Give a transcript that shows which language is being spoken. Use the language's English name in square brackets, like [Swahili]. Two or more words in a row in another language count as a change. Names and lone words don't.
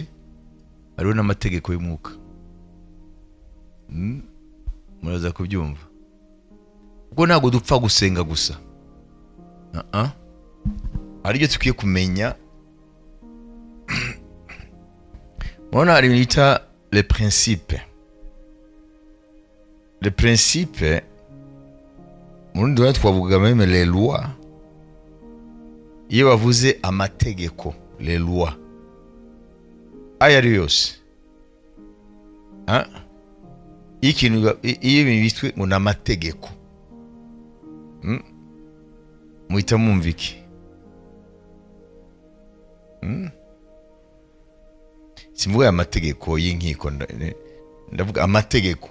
[Kinyarwanda] Hariho n'amategeko y'umwuka. Muraza kubyumva. Ubwo ntabwo dupfa gusenga gusa. Aribyo tukwiye kumenya. Mwana hari bita [French] les principes. Les principes, [Kinyarwanda] murundi wa twavuga [French] même les lois. [Kinyarwanda] Iyo bavuze amategeko, [French] les lois, [Kinyarwanda] aya ari yose, ikintu iyo bitwe ngo n'amategeko, muhita mwumva iki? Simvuga amategeko y'inkiko, ndavuga amategeko.